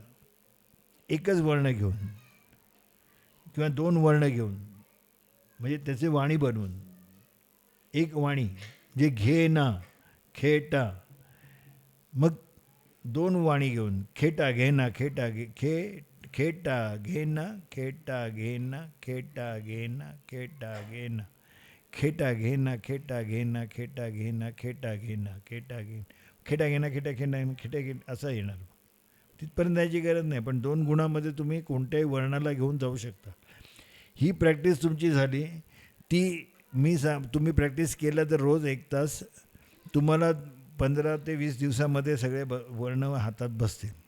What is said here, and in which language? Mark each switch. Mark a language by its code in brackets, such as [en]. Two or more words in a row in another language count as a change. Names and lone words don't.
[mr] एकच वर्ण घेऊन किंवा 2 वर्ण घेऊन, म्हणजे त्याचे वाणी बनवून. एक वाणी जे घे ना खेटा, मग 2 वाणी घेऊन खेटा घेना खेटा खे खेटा घेना खेटा घेना खेटा घेना खेटा घेना खेटा घेना खेटा घेना खेटा घेना खेटा घेना खेटा घेना खेटा घेना खेटा घेना खेटा घेना असं येणार. तिथपर्यंत जायची गरज नाही, पण 2 गुणामध्ये तुम्ही कोणत्याही वर्णाला घेऊन जाऊ शकता. ही प्रॅक्टिस तुमची झाली. ती तुम्ही प्रॅक्टिस केलं तर रोज 1 तास तुम्हाला 15 ते 20 दिवसामध्ये सगळे वर्ण हातात बसतील.